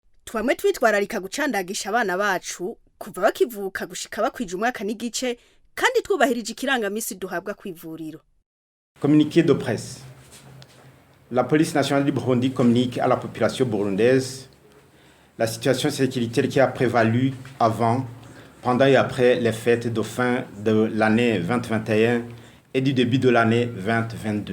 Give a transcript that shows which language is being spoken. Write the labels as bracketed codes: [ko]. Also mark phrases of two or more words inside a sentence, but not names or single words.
[rn] twamwe twitwararika gucandagisha abana bacu kuva bakivuka gushika bakwije umwaka n'igice kandi twubahirije ikirangamisi duhabwa kw'ivuriro. [fr] Communiqué de presse. La police nationale du Burundi communique à la population burundaise la situation sécuritaire qui a prévalu avant, pendant et après les fêtes de fin de l'année 2021 et du début de l'année 2022.